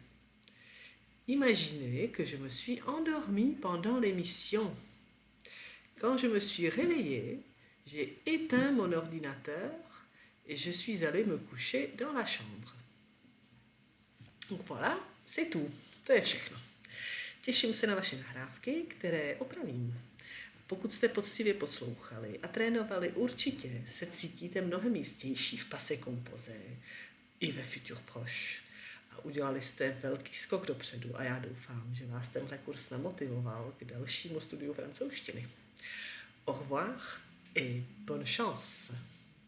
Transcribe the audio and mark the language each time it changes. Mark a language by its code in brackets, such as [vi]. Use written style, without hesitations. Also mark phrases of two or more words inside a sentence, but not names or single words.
[fr] Imaginez que je me suis endormie pendant l'émission. Quand je me suis réveillée, j'ai éteint mon ordinateur et je suis allée me coucher dans la chambre. Donc voilà, c'est tout. [cs] To je všechno. Těším se na vaše nahrávky, které opravím. Pokud jste poctivě poslouchali a trénovali, určitě se cítíte mnohem jistější v [fr] passé composé [cs] i ve [fr] futur proche. [cs] A udělali jste velký skok dopředu a já doufám, že vás tenhle kurz namotivoval k dalšímu studiu francouzštiny. [fr] Au revoir et bonne chance!